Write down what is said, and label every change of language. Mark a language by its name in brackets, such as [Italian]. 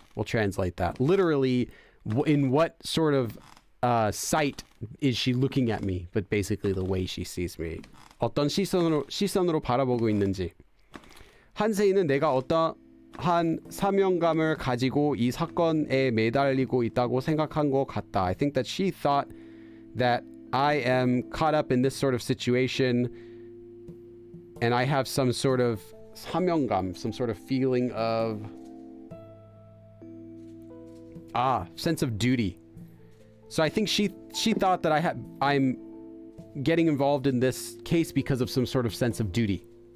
[English] We'll translate that literally. In what sort of sight is she looking at me? But basically the way she sees me. [Korean] 어떤 시선으로 바라보고 있는지. 한세희는 내가 어떠한 사명감을 가지고 이 사건에 매달리고 있다고 생각한 것 같다. [English] I think that she thought that I am caught up in this sort of situation and I have some sort of 사명감, some sort of feeling of sense of duty. So I think she thought that I'm getting involved in this case because of some sort of sense of duty.